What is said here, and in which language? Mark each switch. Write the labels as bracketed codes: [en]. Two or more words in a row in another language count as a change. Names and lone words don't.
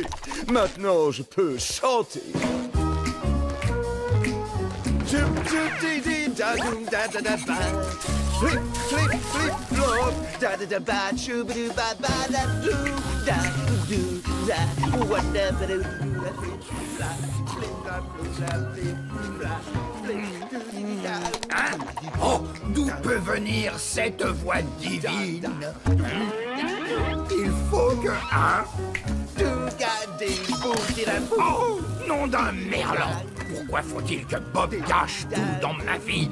[fr] Maintenant, je peux chanter. Flip, flip, flip, flop, da da da ba, choo-ba-doo, ba ba da doo, da doo, da, wada ba doo, da fla, flip, flap, flap, flip, flap, flip, Hein? Oh, d'où peut venir cette voix divine? Il faut que... Hein? Oh, nom d'un merlan! Pourquoi faut-il que Bob gâche tout dans ma vie?